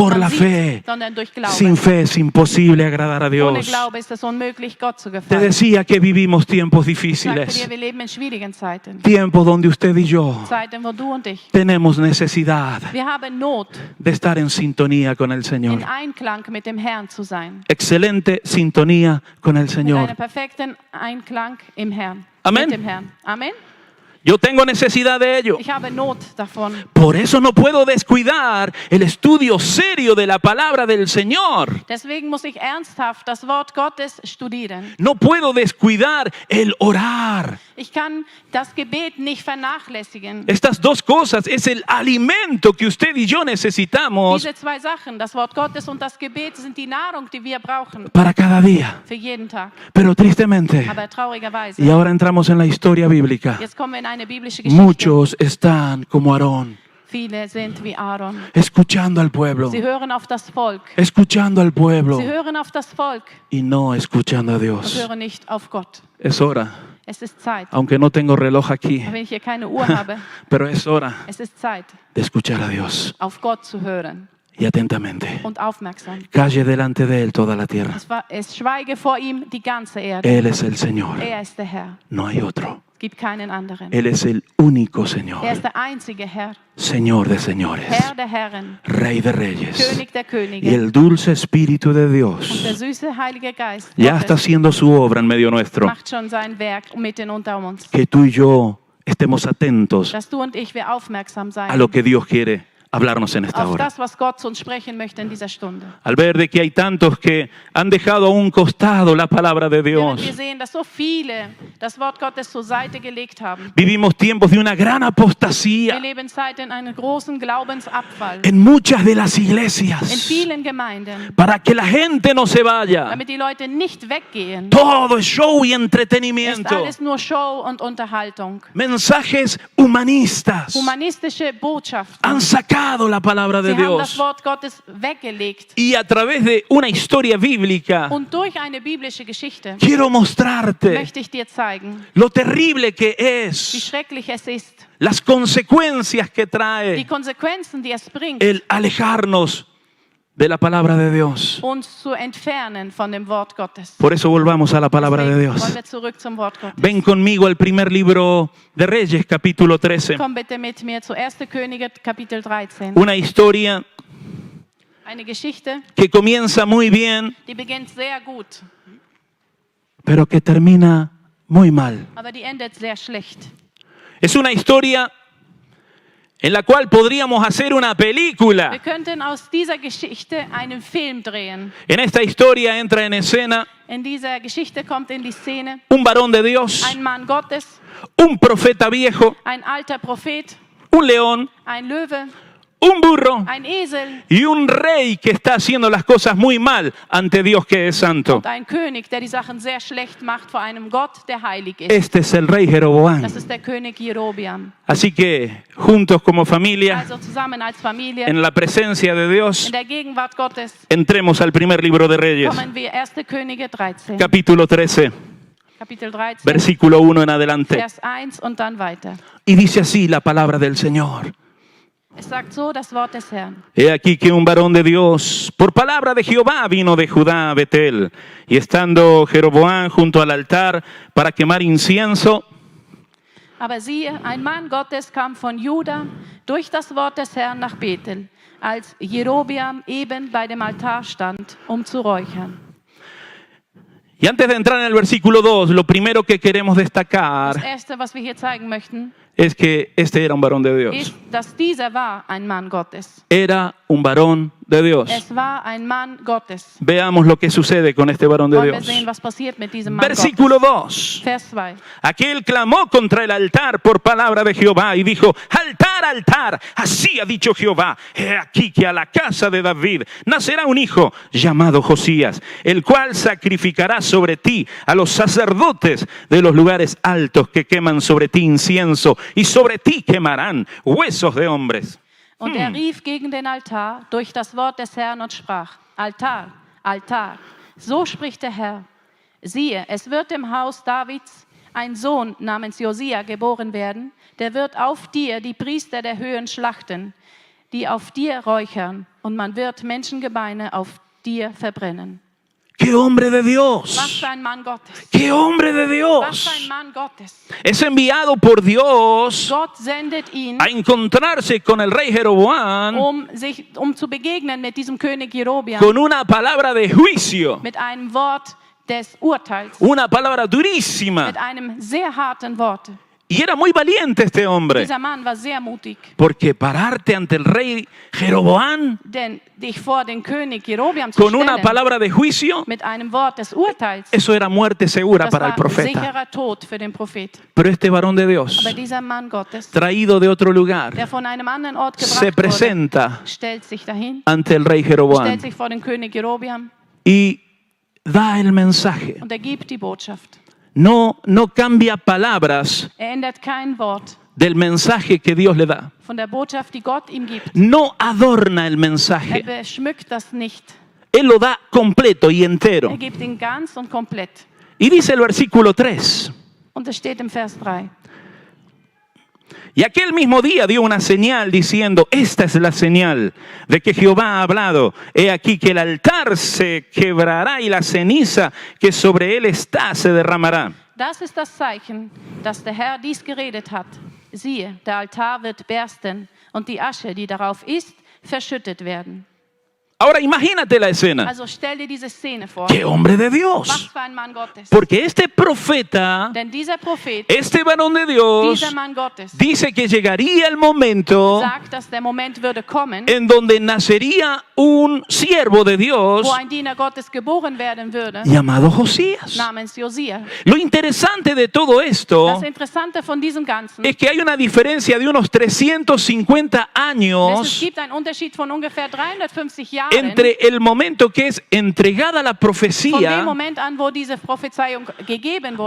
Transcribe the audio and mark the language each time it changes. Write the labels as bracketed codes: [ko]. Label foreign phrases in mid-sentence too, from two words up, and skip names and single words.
[es] por [de] man [es] la [de] sieht, [es] fe. [de] sondern durch Glauben. [es] Sin fe es imposible agradar a [de] Ohne [es] Dios. [de] Glaube ist es unmöglich, Gott zu [es] Te [de] gefallen. [es] decía que vivimos tiempos [de] Ich sagte [es] difíciles, [de] dir, wir leben in schwierigen Zeiten. [es] tiempos donde usted y yo [de] Zeiten, wo du und ich, [es] tenemos necesidad [de] wir haben Not, [es] de estar en sintonía con el [de] in [es] Señor. [de] Einklang mit dem Herrn zu sein. [es] Excelente sintonía con el [de] Mit [es] Señor. [de] einem perfekten Einklang im Herrn. [es] Amen. [de] Mit dem Herrn. [es] Amen. Yo tengo necesidad de ello. [de] Ich habe Not davon. [es] Por eso no puedo descuidar el estudio serio de la palabra del Señor. [de] Deswegen muss ich ernsthaft das Wort Gottes studieren. [es] No puedo descuidar el orar. [de] Ich kann das Gebet nicht vernachlässigen. [es] Estas dos cosas es el alimento que usted y yo necesitamos [de] Diese zwei Sachen, das Wort Gottes und das Gebet, sind die Nahrung, die wir brauchen [es] para cada día. [de] für jeden Tag. [es] Pero tristemente, [de] Aber traurigerweise, [es] y ahora entramos en la historia bíblica, [de] jetzt kommen wir in eine biblische Geschichte. [es] muchos están como Aarón, [de] Viele sind wie Aaron. [es] escuchando al pueblo, [de] Sie hören auf das Volk. [es] escuchando al pueblo [de] Sie hören auf das Volk [es] y no escuchando a [de] und [es] Dios. [de] hören nicht auf Gott. [es] Es hora, [de] Es ist Zeit. [es] aunque no tengo reloj aquí, [de] Wenn ich hier keine Uhr habe, [es] pero es hora [de] es ist Zeit, [es] de escuchar a Dios [de] auf Gott zu hören [es] y atentamente. [de] und aufmerksam. [es] Calle delante de Él toda la tierra. [de] Es schweige vor ihm die ganze Erde. [es] Él es el Señor, [de] Er ist der Herr. [es] no hay otro. [de] Es gibt keinen anderen. [es] Él es el único [de] Er [es] Señor, [de] ist der einzige Herr. [es] Señor de señores, [de] Herr der Herren. [es] Rey de reyes. [de] König der [es] Y [de] Könige. [es] el dulce Espíritu de [de] Und der [es] Dios [de] süße Heilige Geist [es] ya está [de] Gottes [es] haciendo su obra en medio nuestro. [de] macht schon sein Werk mitten unter uns. [es] Que tú y yo estemos atentos [de] Dass du und ich, wir aufmerksam [es] a [de] sein [es] lo que Dios quiere hablarnos en esta [de] auf [es] hora. [de] das, was Gott zu uns sprechen möchte in dieser Stunde. [es] Al ver de que hay tantos que han dejado a un costado la palabra de [de] Während wir [es] Dios, [de] sehen, dass so viele das Wort Gottes zur Seite gelegt haben. [es] vivimos tiempos de una gran [de] Wir [es] apostasía [de] leben Zeit in einem großen Glaubensabfall. [es] en muchas de las [de] In [es] iglesias [de] vielen Gemeinden. [es] para que la gente no se vaya. [de] Damit die Leute nicht weggehen. [es] Todo es show y [de] Ist [es] entretenimiento. [de] alles nur Show und Unterhaltung. [es] Mensajes humanistas [de] Humanistische Botschaften. [es] han sacado la palabra de [de] Sie haben das [es] Dios. [de] Wort Gottes weggelegt. [es] Y a través de una historia bíblica [de] Und durch eine biblische Geschichte [es] quiero mostrarte [de] möchte ich dir zeigen, [es] lo terrible que [de] wie [es] es, [de] schrecklich es ist. [es] las consecuencias que [de] Die [es] trae [de] Konsequenzen, die es bringt, [es] el alejarnos de la palabra de Dios. [de] uns zu entfernen von dem Wort Gottes. [es] Por eso volvamos a la palabra de [de] Deswegen wollen [es] Dios. [de] wir zurück zum Wort Gottes. [es] Ven conmigo al primer libro de Reyes, capítulo 13. [de] Komm bitte mit mir zu 1. Könige, Kapitel 13. [es] Una historia [de] Eine Geschichte, [es] que comienza muy bien, [de] die beginnt sehr gut, [es] pero que termina muy mal. [de] aber die endet sehr schlecht. [es] Es una historia en la cual podríamos hacer una [de] Wir [es] película. [de] könnten aus dieser Geschichte einen Film drehen. [es] En esta historia entra en escena [de] In dieser Geschichte kommt in die Szene [es] un varón de Dios, [de] ein Mann Gottes, [es] un profeta viejo, [de] ein alter Prophet, [es] un león, [de] ein Löwe, [es] un burro [de] ein Esel [es] y un rey que está haciendo las cosas muy mal ante Dios que es santo. [de] und ein König, der die Sachen sehr schlecht macht vor einem Gott, der heilig ist. [es] Este es el rey Jeroboam. [de] Das ist der König Jerobeam. [es] Así que juntos como familia, [de] Also zusammen als Familie, [es] en la presencia de Dios, [de] in der Gegenwart Gottes, [es] entremos al primer libro de Reyes, [de] kommen wir 1. Könige 13, [es] capítulo 13, [de] Kapitel 13, [es] versículo 1 en adelante. [de] Vers 1 und dann weiter. [es] Y dice así la palabra del Señor. [de] Es sagt so das Wort des Herrn. [es] He aquí que un varón de Dios, por palabra de Jehová, vino de Judá a Betel. Y estando Jeroboam junto al altar para quemar incienso, [de] Aber siehe, ein Mann Gottes kam von Juda durch das Wort des Herrn nach Bethel, als Jerobeam eben bei dem Altar stand, um zu räuchern. [es] y antes de entrar en el versículo 2, lo primero que queremos [de] Das [es] destacar [de] Erste, was wir hier zeigen möchten, [es] es que este era un varón de Dios. [de] ist, dass dieser war ein Mann Gottes. [es] Era un varón de Dios. [de] Es war ein Mann Gottes. [es] Veamos lo que sucede con este varón de [de] Wollen wir [es] Dios. [de] sehen, was passiert mit diesem Mann [es] Versículo [de] Gottes. 2. Vers 2. [es] Aquel clamó contra el altar por palabra de Jehová y dijo: altar, altar, así ha dicho Jehová, he aquí que a la casa de David nacerá un hijo llamado Josías, el cual sacrificará sobre ti a los sacerdotes de los lugares altos que queman sobre ti incienso, y sobre ti quemarán huesos de hombres. [de] Und er rief gegen den Altar durch das Wort des Herrn und sprach: Altar, Altar, so spricht der Herr. Siehe, es wird im Haus Davids ein Sohn namens Josia geboren werden, der wird auf dir die Priester der Höhen schlachten, die auf dir räuchern, und man wird Menschengebeine auf dir verbrennen. [es] ¡Qué hombre de [de] Was [es] Dios! [de] für ein Mann Gottes! [es] ¡Qué hombre de [de] Was für ein [es] Dios! [de] Mann Gottes! [es] Es enviado por Dios [de] Gott sendet ihn, [es] a encontrarse con el rey Jeroboam [de] um zu begegnen mit diesem König Jerobeam, [es] con una palabra de juicio, [de] mit einem Wort des Urteils, [es] una palabra durísima. [de] mit einem sehr harten Wort. [es] Y era muy valiente este hombre, [de] Dieser Mann war sehr mutig, [es] porque pararte ante el rey Jeroboam [de] denn dich vor den König Jerobeam zu [es] con una [de] stellen, [es] palabra de juicio, [de] mit einem Wort des Urteils, [es] eso era muerte segura [de] das [es] para el [de] war [es] profeta. [de] sicherer Tod für den Prophet. [es] Pero este varón de Dios, [de] Aber dieser Mann Gottes, [es] traído de otro lugar, [de] der von einem anderen Ort [es] se [de] gebracht wurde, [es] presenta [de] stellt sich dahin, [es] ante el rey [de] stellt Jeroboam sich vor den König Jerobeam [es] y da el mensaje. [de] und er gibt die Botschaft. [es] No cambia palabras [de] Er ändert kein Wort [es] del mensaje que Dios le da. [de] von der Botschaft, die Gott ihm gibt. [es] No adorna el [de] Er [es] mensaje. [de] beschmückt das nicht. [es] Él lo da completo y entero. [de] Er gibt ihn ganz und komplett. [es] Y dice el versículo 3. [de] Und es steht im Vers 3. [es] Y aquel mismo día dio una señal diciendo: esta es la señal de que Jehová ha hablado. He aquí que el altar se quebrará y la ceniza que sobre él está se derramará. [de] Das ist das Zeichen, dass der Herr dies geredet hat. Siehe, der Altar wird bersten und die Asche, die darauf ist, verschüttet werden. [es] Ahora imagínate la escena. [de] Also stell dir diese Szene vor. [es] ¡Qué hombre de [de] Was [es] Dios! [de] für ein Mann Gottes. [es] Porque este profeta, [de] Denn dieser Prophet, [es] este varón de Dios, [de] dieser Mann Gottes, [es] dice que llegaría el momento [de] sagt, dass der Moment würde kommen, [es] en donde nacería un siervo de Dios [de] wo ein Diener Gottes geboren werden würde, [es] llamado Josías. [de] namens Josia. [es] Lo interesante de todo esto [de] Das Interessante von diesem Ganzen [es] es que hay una diferencia de unos 350 [de] ist, es [es] años [de] gibt einen Unterschied von ungefähr 350 Jahren [es] entre el momento que es entregada la [de] von dem [es] profecía [de] Moment an, wo diese Prophezeiung gegeben wurde,